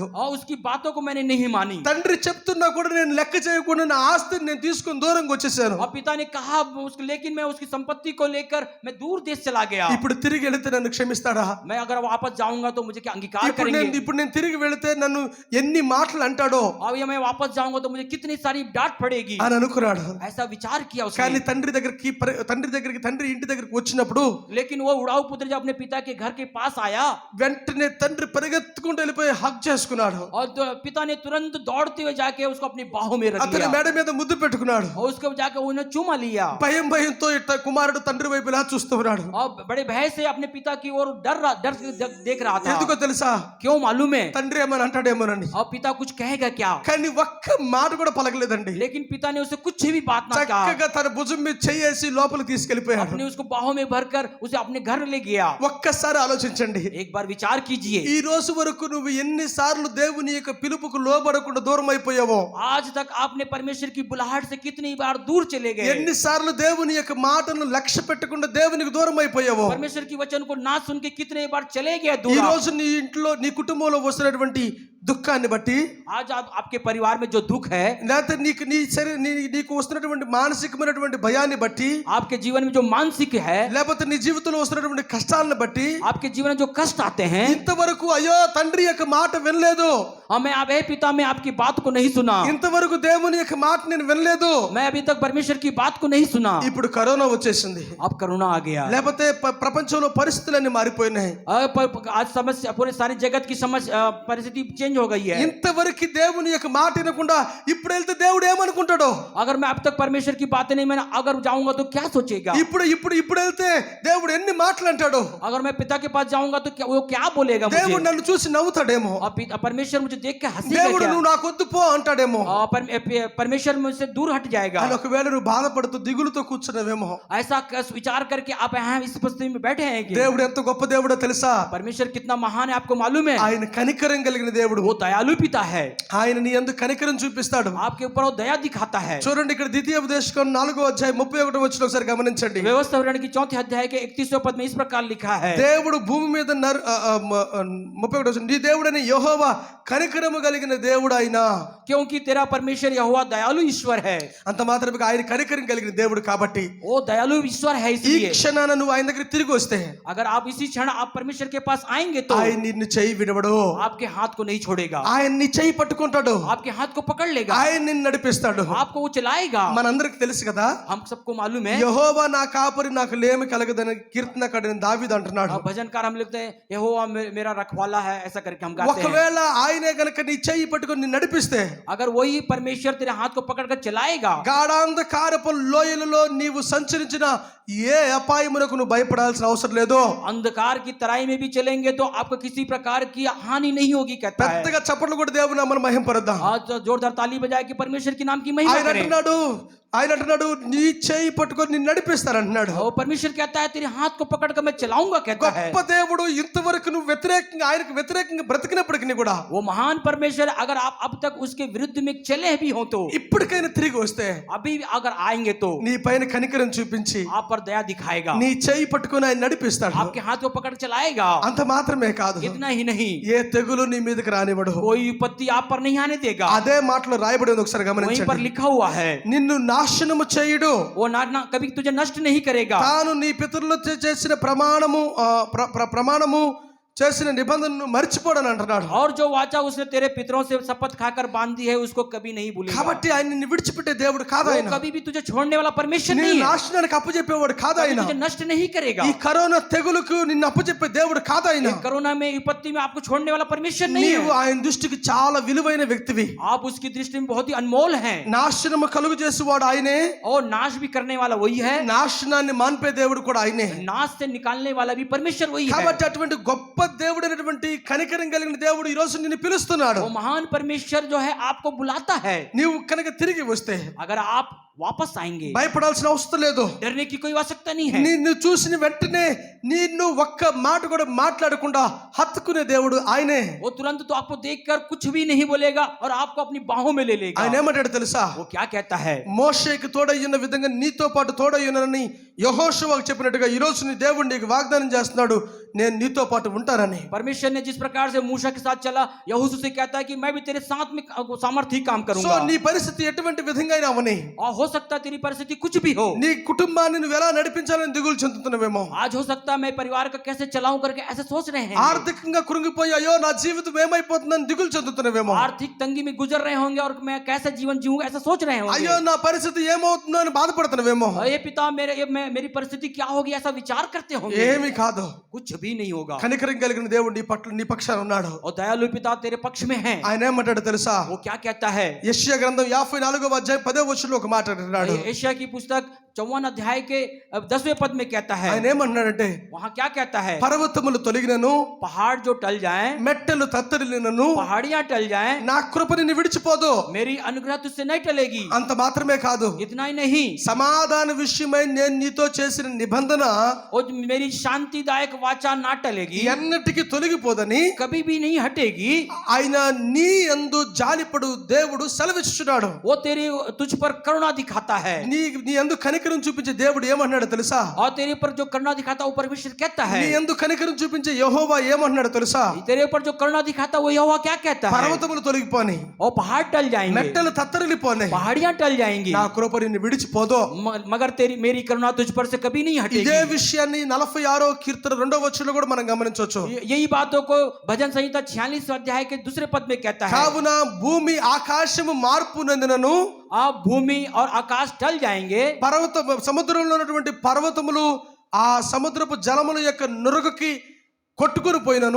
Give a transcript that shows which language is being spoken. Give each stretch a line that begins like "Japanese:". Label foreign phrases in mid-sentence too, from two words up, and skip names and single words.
Hindi: और उसकी बातों को मैंने नहीं मानी।
Telugu: తండ్రి చెప్తున్నా కూడా నేను లెక్క చేయకుండా నా ఆస్తిని నేను తీసుకుని దూరంగా వచ్చేసాను.
Hindi: और पिता ने कहा लेकिन मैं उसकी संपत्ति को लेकर मैं दूर देश चला गया।
Telugu: ఇప్పుడు తిరిగి వెళితే నన్ను క్షమిస్తాడా?
Hindi: मैं अगर वापस जाऊंगा तो मुझे क्या अंगीकार
Telugu: ఇప్పుడు
Hindi: करेंगे?
Telugu: నేను తిరిగి వెళితే నన్ను ఎన్ని మాటలు అంటాడో
Hindi: और ये मैं वापस जाऊंगा तो मुझे कितनी सारी डांट पड़ेगी,
Telugu: అని అనుకున్నాడు.
Hindi: ऐसा विचार किया
Telugu: కానీ
Hindi: उसने।
Telugu: తండ్రి ఇంటి దగ్గరికి వచ్చినప్పుడు
Hindi: लेकिन वो उड़ाऊ पुत्र जब अपने पिता के घर के पास आया
Telugu: వెంటనే తండ్రి పరిగెత్తుకుంటూ వెళ్ళిపోయి హగ్ చేసుకున్నాడు.
Hindi: और पिता ने तुरंत दौड़ते हुए जाके उसको अपनी बाहों में रख
Telugu: అతని
Hindi: लिया
Telugu: మెడ మీద ముద్దు పెట్టుకున్నాడు.
Hindi: और उसको जाकर उन्हें चूमा लिया।
Telugu: భయంతో ఇట్లా కుమారుడు తండ్రి వైపు ఇలా చూస్తూ ఉన్నాడు.
Hindi: और बड़े भय से अपने पिता की ओर डर देख रहा था।
Telugu: ఎందుకో తెలుసా?
Hindi: क्यों मालूम है?
Telugu: తండ్రి ఏమని అంటాడేమోనని.
Hindi: और पिता कुछ कहेगा क्या,
Telugu: కానీ ఒక్క మాట కూడా పలకలేదండి.
Hindi: लेकिन पिता ने उसे कुछ भी बात ना कहा।
Telugu: చక్కగా తన భుజం మీద చెయ్యేసి లోపలికి తీసుకెళ్లిపోయాడు.
Hindi: अपने उसको बाहों में भरकर उसे अपने घर ले गया।
Telugu: ఒక్కసారి ఆలోచించండి,
Hindi: एक बार विचार कीजिए,
Telugu: ఈ రోజు వరకు నువ్వు ఎన్నిసార్లు దేవుని యొక్క పిలుపుకు లోబడకుండా దూరం అయిపోయావో.
Hindi: आज तक आपने परमेश्वर की बुलाहट से कितनी बार दूर चले गए।
Telugu: ఎన్నిసార్లు దేవుని యొక్క మాటను లక్ష్య పెట్టకుండా దేవునికి దూరం అయిపోయావో.
Hindi: परमेश्वर की वचन को ना सुन के कितने बार चले गए
Telugu: ఈ
Hindi: दूर।
Telugu: రోజు నీ ఇంట్లో నీ కుటుంబంలో వస్తున్నటువంటి దుఃఖాన్ని బట్టి,
Hindi: आज आप आपके परिवार में जो दुख है,
Telugu: లేకపోతే నీకు వస్తున్నటువంటి మానసికమైనటువంటి భయాన్ని బట్టి,
Hindi: आपके जीवन में जो मानसिक है,
Telugu: లేకపోతే నీ జీవితంలో వస్తున్నటువంటి కష్టాలను బట్టి,
Hindi: आपके जीवन में जो कष्ट आते हैं,
Telugu: ఇంతవరకు అయ్యో తండ్రి యొక్క మాట వినలేదు,
Hindi: मैं अब हे पिता मैं आपकी बात को नहीं सुना,
Telugu: ఇంతవరకు దేవుని యొక్క మాట నేను వినలేదు,
Hindi: मैं अभी तक परमेश्वर की बात को नहीं सुना,
Telugu: ఇప్పుడు కరోనా వచ్చేసింది,
Hindi: अब करोना आ गया,
Telugu: లేకపోతే ప్రపంచంలో పరిస్థితులన్నీ మారిపోయినాయి,
Hindi: आज समस्या पूरे सारे जगत की समस्या परिस्थिति चेंज हो गई है।
Telugu: ఇంతవరకు దేవుని యొక్క మాట వినకుండా ఇప్పుడు వెళ్తే దేవుడు ఏమనుకుంటాడో,
Hindi: अगर मैं अब तक परमेश्वर की बातें नहीं मैंने अगर जाऊंगा तो क्या सोचेगा,
Telugu: ఇప్పుడు వెళ్తే దేవుడు ఎన్ని మాటలు అంటాడో,
Hindi: अगर मैं पिता के पास जाऊंगा तो वो क्या बोलेगा मुझे,
Telugu: దేవుడు నన్ను చూసి నవ్వుతాడేమో,
Hindi: परमेश्वर मुझे देख के हंसेगा
Telugu: దేవుడు
Hindi: क्या?
Telugu: నువ్వు నాకు వద్దు పో అంటాడేమో,
Hindi: परमेश्वर मुझसे दूर हट जाएगा,
Telugu: అని ఒకవేళ నువ్వు బాధపడుతూ దిగులుతో కూర్చున్నావేమో,
Hindi: ऐसा विचार करके आप यहाँ इस परिस्थिति में बैठे हैं कि
Telugu: దేవుడు ఎంత గొప్ప దేవుడో తెలుసా,
Hindi: परमेश्वर कितना महान है आपको मालूम है,
Telugu: ఆయన కనికరం కలిగిన దేవుడు,
Hindi: वो दयालु पिता है,
Telugu: ఆయన నీ యందు కనికరం చూపిస్తాడు।
Hindi: आपके ऊपर वो दया दिखाता है।
Telugu: చూడండి ఇక్కడ ద్వితీయోపదేశకాండం 4వ అధ్యాయం 31 ఒకసారి గమనించండి,
Hindi: व्यवस्था विवरण की 4th अध्याय के 31वें पद में इस प्रकार लिखा है,
Telugu: దేవుడు భూమి మీద 31 నీ దేవుడని యెహోవా కనికరము కలిగిన దేవుడు ఆయన,
Hindi: क्योंकि तेरा परमेश्वर यहोवा दयालु ईश्वर है,
Telugu: అంత మాత్రమే ఆయన కనికరం కలిగిన దేవుడు కాబట్టి
Hindi: वो दयालु ईश्वर है,
Telugu: ఈ
Hindi: इसलिए
Telugu: క్షణాన నువ్వు ఆయన దగ్గర తిరిగి వస్తే
Hindi: अगर आप इसी क्षण आप परमेश्वर के पास आएंगे तो
Telugu: ఆయన నిన్ను చెయ్యి విడవడు,
Hindi: आपके हाथ को नहीं छोड़ेगा,
Telugu: ఆయన నీ చెయ్యి పట్టుకుంటాడు,
Hindi: आपके हाथ को पकड़ लेगा,
Telugu: ఆయన నిన్ను నడిపిస్తాడు।
Hindi: आपको वो चलाएगा।
Telugu: మనందరికి తెలుసు కదా,
Hindi: हम सबको मालूम है,
Telugu: యెహోవా నా కాపరి నాకు లేమి కలగదని కీర్తనకారుడైన దావీదు అంటున్నాడు।
Hindi: भजनकार हम लिखते हैं यहोवा मेरा रखवाला है, ऐसा करके हम गाते हैं।
Telugu: ఒకవేళ ఆయనే గనుక నీ చెయ్యి పట్టుకొని నిన్ను నడిపిస్తే,
Hindi: अगर वही परमेश्वर तेरे हाथ को पकड़कर चलाएगा,
Telugu: గాఢాంధకారపు లోయలలో నీవు సంచరించిన ఏ అపాయమునకు నువ్వు భయపడాల్సిన అవసరం లేదు,
Hindi: अंधकार की तराई में भी चलेंगे तो आपको किसी प्रकार की हानि नहीं होगी, कहता है।
Telugu: పెద్దగా చప్పట్లు కూడా దేవుని నామమున మహిమపరుద్దాం।
Hindi: आज जोरदार ताली बजाए कि परमेश्वर के नाम की महिमा
Telugu: ఆయన
Hindi: करें।
Telugu: అంటున్నాడు నీ చెయ్యి పట్టుకొని నిన్ను నడిపిస్తాను అంటున్నాడు।
Hindi: और परमेश्वर कहता है तेरे हाथ को पकड़कर मैं चलाऊंगा, कहता है।
Telugu: గొప్ప దేవుడు ఇంతవరకు నువ్వు ఆయనకు వ్యతిరేకంగా బ్రతికినప్పటికీ కూడా,
Hindi: वो महान परमेश्वर अगर आप अब तक उसके विरुद्ध में चले भी हो तो
Telugu: ఇప్పటికైనా తిరిగి వస్తే
Hindi: अभी अगर आएंगे तो
Telugu: నీ పైన కనికరం చూపించి
Hindi: आप पर दया दिखाएगा,
Telugu: నీ చెయ్యి పట్టుకొని ఆయన నడిపిస్తాడు।
Hindi: आपके हाथ को पकड़ चलाएगा।
Telugu: అంత మాత్రమే కాదు,
Hindi: इतना ही नहीं,
Telugu: ఏ తెగులు నీ మీదకి రానివ్వడు,
Hindi: कोई विपत्ति आप पर नहीं आने देगा।
Telugu: అదే మాటలో రాయబడి ఉంది, ఒకసారి
Hindi: वहीं पर
Telugu: గమనించండి।
Hindi: लिखा हुआ है,
Telugu: నిన్ను నాశనము చేయడు,
Hindi: वो ना कभी तुझे नष्ट नहीं करेगा।
Telugu: తాను నీ పితరులతో చేసిన ప్రమాణము చేసిన నిబంధనను మర్చిపోడని అంటున్నాడు।
Hindi: और जो वाचा उसने तेरे पितरों से शपथ खाकर बांधी है उसको कभी नहीं भूलेगा।
Telugu: కాబట్టి ఆయన నిన్ను విడిచిపెట్టే దేవుడు కాదు,
Hindi: वो
Telugu: ఆయన
Hindi: कभी भी तुझे छोड़ने वाला परमेश्वर
Telugu: నిన్ను
Hindi: नहीं है,
Telugu: నాశనానికి అప్పచెప్పేవాడు కాదు,
Hindi: कभी
Telugu: ఆయన
Hindi: तुझे नष्ट नहीं करेगा।
Telugu: ఈ కరోనా తెగులుకు నిన్ను అప్పచెప్పే దేవుడు కాదు, ఆయన
Hindi: ये कोरोना में विपत्ति में आपको छोड़ने वाला परमेश्वर नहीं
Telugu: నీవు
Hindi: है,
Telugu: ఆయన దృష్టికి చాలా విలువైన వ్యక్తివి।
Hindi: आप उसकी दृष्टि में बहुत ही अनमोल हैं,
Telugu: నాశనము కలుగు చేసేవాడు ఆయనే,
Hindi: और नाश भी करने वाला वही है,
Telugu: నాశనాన్ని మాన్పే దేవుడు కూడా ఆయనే।
Hindi: नाश से निकालने वाला भी परमेश्वर वही है।
Telugu: కాబట్టి అటువంటి గొప్ప దేవుడైనటువంటి కనికరం కలిగిన దేవుడు ఈ రోజు నిన్ను పిలుస్తున్నాడు।
Hindi: वो महान परमेश्वर जो है आपको बुलाता है।
Telugu: నీవు కనుక తిరిగి వస్తే
Hindi: अगर आप वापस आएंगे
Telugu: భయపడాల్సిన అవసరం లేదు,
Hindi: डरने की कोई आवश्यकता नहीं है।
Telugu: నిన్ను చూసిన వెంటనే నిన్ను ఒక్క మాట కూడా మాట్లాడకుండా హత్తుకునే దేవుడు ఆయనే।
Hindi: वो तुरंत तो आपको देखकर कुछ भी नहीं बोलेगा और आपको अपनी बाहों में ले लेगा।
Telugu: ఆయన ఏమంటాడు తెలుసా,
Hindi: वो क्या कहता है,
Telugu: మోషేకి తోడయ్యున్న విధంగా నీతో పాటు తోడయ్యున్నానని యెహోషువకు చెప్పినట్టుగా ఈ రోజు నీ దేవుడు నీకు వాగ్దానం చేస్తున్నాడు, నేను నీతో పాటు ఉంటానని।
Hindi: परमेश्वर ने जिस प्रकार से मूसा के साथ चला, यहोशू से कहता है कि मैं भी तेरे साथ में सामर्थी काम సో करूंगा।
Telugu: నీ పరిస్థితి ఎటువంటి విధంగా అయినా అవని,
Hindi: और हो सकता है तेरी परिस्थिति कुछ भी हो,
Telugu: నీ కుటుంబాన్ని నువ్వు ఎలా నడిపించాలని దిగులు చెందుతున్నావేమో,
Hindi: आज हो सकता है मैं परिवार का कैसे चलाऊं करके ऐसे सोच रहे हैं,
Telugu: ఆర్థికంగా కృంగిపోయి అయ్యో నా జీవితం ఏమైపోతుందని దిగులు చెందుతున్నావేమో,
Hindi: आर्थिक तंगी में गुजर रहे होंगे और मैं कैसे जीवन जीऊंगा ऐसा सोच रहे
Telugu: అయ్యో
Hindi: होंगे,
Telugu: నా పరిస్థితి ఏమవుతుందో అని బాధపడుతున్నావేమో।
Hindi: ये पिता मेरी परिस्थिति क्या होगी ऐसा विचार करते होंगे,
Telugu: ఏమీ కాదు,
Hindi: कुछ भी नहीं होगा।
Telugu: కనికరం కలిగిన దేవుడు నీ పట్ల నీ పక్షాన ఉన్నాడు।
Hindi: और दयालु पिता तेरे पक्ष में है।
Telugu: ఆయన ఏమంటాడు తెలుసా,
Hindi: वो क्या कहता है,
Telugu: యెషయా గ్రంథం 54వ అధ్యాయం 10వ వచనంలో ఒక మాట అంటున్నాడు।
Hindi: एशिया की पुस्तक 54 अध्याय के 10वें पद में कहता है,
Telugu: ఆయన ఏమంటున్నాడంటే,
Hindi: वहां क्या कहता है,
Telugu: పర్వతములు తొలగినను
Hindi: पहाड़ जो टल जाएं,
Telugu: మెట్టెలు తత్తరిల్లినను
Hindi: पहाड़ियां टल जाएं,
Telugu: నా కృప నిన్ను విడిచిపోదు।
Hindi: मेरी अनुग्रह तुझसे नहीं टलेगी।
Telugu: అంత మాత్రమే కాదు,
Hindi: इतना ही नहीं,
Telugu: సమాధాన విషయమై నేను నీతో చేసిన నిబంధన
Hindi: और मेरी शांतिदायक वाचा ना टलेगी,
Telugu: ఎన్నటికీ తొలగిపోదని
Hindi: कभी भी नहीं हटेगी।
Telugu: ఆయన నీ యందు జాలిపడు దేవుడు సెలవిస్తున్నాడు।
Hindi: वो तुझ पर करुणा दिखाता है
Telugu: నీ నీ యందు కనికరం చూపించే దేవుడు ఏమంటున్నాడో తెలుసా?
Hindi: और तेरे ऊपर जो करुणा दिखाता है वो परमेश्वर कहता है
Telugu: నీ యందు కనికరం చూపించే యెహోవా ఏమంటున్నాడో తెలుసా?
Hindi: तेरे ऊपर जो करुणा दिखाता है वो यहोवा क्या कहता है
Telugu: పర్వతములు తొలగిపోని,
Hindi: और पहाड़ टल जाएंगे
Telugu: మెట్టలు తత్తరిల్లిపోని,
Hindi: पहाड़ियां टल जाएंगी
Telugu: నా కృప నిన్ను విడిచిపోదు.
Hindi: मगर तेरी मेरी करुणा तुझ पर से कभी नहीं हटेगी
Telugu: ఇదే విషయాన్ని 46వ కీర్తన 2వ వచనంలో కూడా మనం గమనించవచ్చు.
Hindi: यही बातों को भजन संहिता 46 अध्याय के दूसरे पद में कहता है
Telugu: కావున భూమి ఆకాశము మార్పు నందునను,
Hindi: आप भूमि और आकाश टल जाएंगे
Telugu: సముద్రంలో ఉన్నటువంటి పర్వతములు ఆ సముద్రపు జలముల యొక్క నురుగుకి కొట్టుకుని పోయినను